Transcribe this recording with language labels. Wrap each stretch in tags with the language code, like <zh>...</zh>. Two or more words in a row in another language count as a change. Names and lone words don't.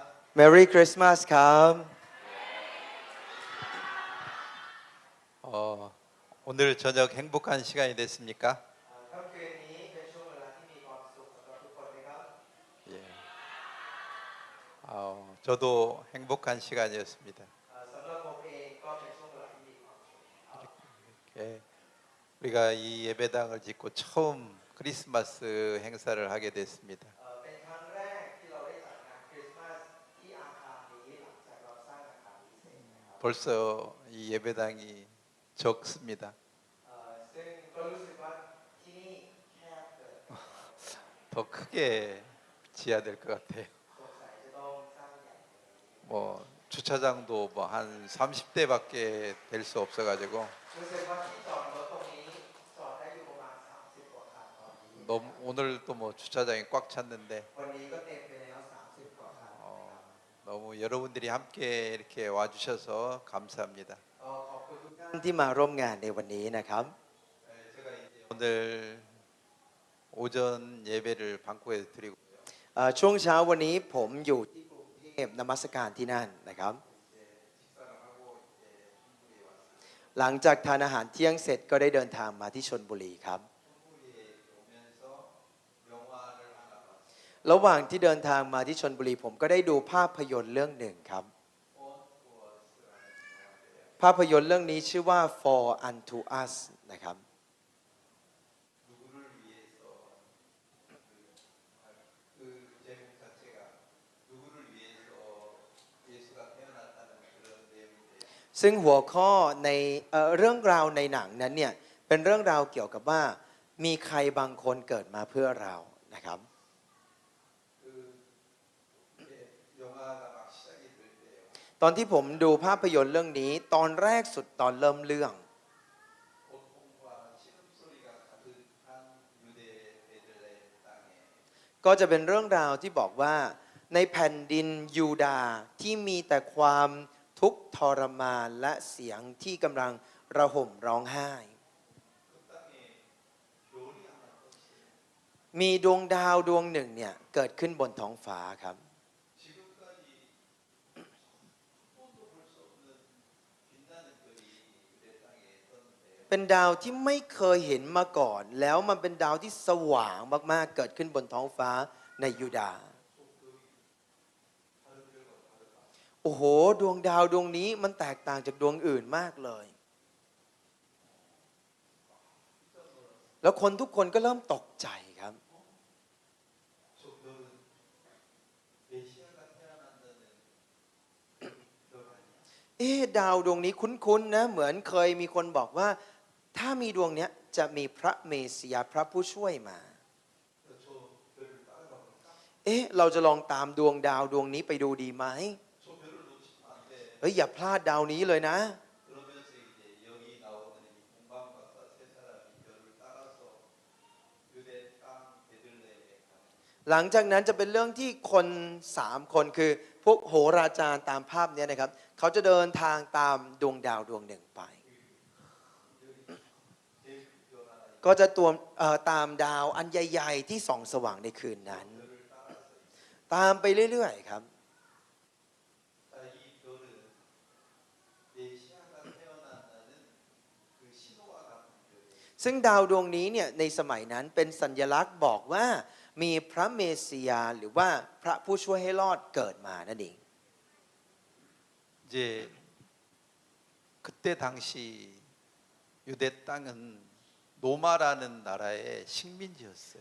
<en>Merry Christmas ครับ</en> <ko>오늘 저녁 행복한 시간이 됐습니까?</ko> <th>ค่ำคืนนี้เป็นช่วงเวลาที่มีความสุขสำหรับทุกคนไหมครับ</th> <ko>예. 저도 행복한 시간이었습니다.</ko> <th>สำหรับผมเองก็เป็นช่วงเวลาที่มีความสุข</th> <ko>예. 우리가 이 예배당을 짓고 처음 크리스마스 행사를 하게 됐습니다.</ko> <th>เป็นครั้งแรกที่เราได้จัดงานคริสต์มาสที่อาคารนี้หลังจากเราสร้างอาคารนี้เสร็จนะครับ</th> <ko>벌써 이 예배당이 적습니다.</ko> <th>ซึ่งก็รู้สึกว่าที่นี่แคบเกิน</th> <ko>더 크게 지어야 될 것 같아요.</ko> <th>สงสัยจะต้องสร้างใหญ่</th> <ko>뭐 주차장도 뭐 한 30대밖에 될 수 없어가지고</ko> <th>รู้สึกว่าที่จอดรถตรงนี้จอดได้อยู่ประมาณ30กว่าคันตอนนี้</th> <ko>너무 오늘도 뭐 주차장이 꽉 찼는데</ko> <th>วันนี้ก็เต็มไปแล้ว30กว่าคัน</th> <ko>너무 여러분들이 함께 이렇게 와주셔서 감사합니다.</ko> <th>ขอบคุณทุกท่านที่มาร่วมงานในวันนี้นะครับ</th> <ko>제가 이제 오늘 오전 예배를 방콕에서 드리고</ko> <th>ช่วงเช้าวันนี้ผมอยู่ที่กรุงเทพนมัสการที่นั่นนะครับ หลังจากทานอาหารเที่ยงเสร็จก็ได้เดินทางมาที่ชลบุรีครับ</th> <ko>오면서 영화를 하나 봤어요.</ko> <th>ระหว่างที่เดินทางมาที่ชลบุรีผมก็ได้ดูภาพยนตร์เรื่องหนึ่งครับ ภาพยนตร์เรื่องนี้ชื่อว่า For Unto Us นะครับ</th> <ko>누구를 위해서 그 제목 자체가 누구를 위해서 예수가 태어났다는 그런 내용인데요.</ko> <th>ซึ่งหัวข้อในเรื่องราวในหนังนั้นเนี่ยเป็นเรื่องราวเกี่ยวกับว่ามีใครบางคนเกิดมาเพื่อเรานะครับ</th> <ko>그 이제 영화가 막 시작이 될 때요.</ko> <th>ตอนที่ผมดูภาพยนตร์เรื่องนี้ตอนแรกสุดตอนเริ่มเรื่อง</th> <ko>고통과 신음소리가 가득한 유대 베들레헴 땅에</ko> <th>ก็จะเป็นเรื่องราวที่บอกว่าในแผ่นดินยูดาห์ที่มีแต่ความทุกข์ทรมานและเสียงที่กำลังระห่มร้องไห้</th> <ko>그 땅에 별이 하나 떴어요.</ko> <th>มีดวงดาวดวงหนึ่งเนี่ยเกิดขึ้นบนท้องฟ้าครับ</th> <ko>지금까지 한 번도 볼 수 없는 빛나는 별이 유대 땅에 떴는데요.</ko> <th>เป็นดาวที่ไม่เคยเห็นมาก่อน แล้วมันเป็นดาวที่สว่างมากๆเกิดขึ้นบนท้องฟ้าในยูดาห์</th> <ko>다른 별과 다르다.</ko> <th>โอ้โหดวงดาวดวงนี้มันแตกต่างจากดวงอื่นมากเลย แล้วคนทุกคนก็เริ่มตกใจครับ</th> <ko>저 별은 메시아가 태어난다는 별 아니야?</ko> <th>ดาวดวงนี้คุ้นๆนะเหมือนเคยมีคนบอกว่า ถ้ามีดวงเนี้ยจะมีพระเมสสิยาพระผู้ช่วยมา</th> <ko>그래서 저 별을 따라가 볼까?</ko> <th>เราจะลองตามดวงดาวดวงนี้ไปดูดีไหม</th> <ko>저 별을 놓치면 안 돼.</ko> <th>อย่าพลาดดาวนี้เลยนะ</th> <ko>그러면서 이제 여기 나오는 이 공방박사 세 사람이 별을 따라서 유대 땅 베들레헴에 가는</ko> <th>หลังจากนั้นจะเป็นเรื่องที่คน3คนคือพวกโหราจารย์ตามภาพเนี้ยนะครับเขาจะเดินทางตามดวงดาวดวงหนึ่งไป</th> <ko>별 하나</ko> <th>ก็จะตัวตามดาวอันใหญ่ ๆ ที่ส่องสว่างในคืนนั้น</th> <ko>별을 따라서</ko> <th>ตามไปเรื่อยๆครับ</th> <ko>자, 이 별은 메시아가 태어난다는 그 신호와 같은 별이에요.</ko> <th>ซึ่งดาวดวงนี้เนี่ยในสมัยนั้นเป็นสัญลักษณ์บอกว่ามีพระเมสสิยาหรือว่าพระผู้ช่วยให้รอดเกิดมานั่นเอง</th> <ko>이제 그때 당시 유대 땅은 노마라는 나라의 식민지였어요.</ko>